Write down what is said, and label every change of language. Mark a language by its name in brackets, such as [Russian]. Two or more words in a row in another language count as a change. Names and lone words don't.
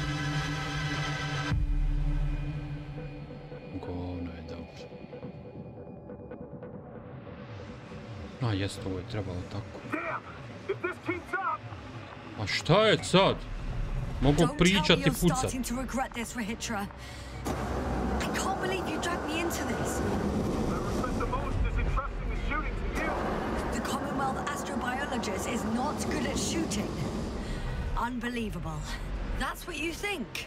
[Serbian] Govno je dobro. A jest, ovo je trebalo tako. A šta je sad? Mogu pričati i pucat. [English] Starting to regret this, Rahitra. I can't believe you dragged me into this. The Commonwealth astrobiologist is not good at shooting. Unbelievable. That's what you think?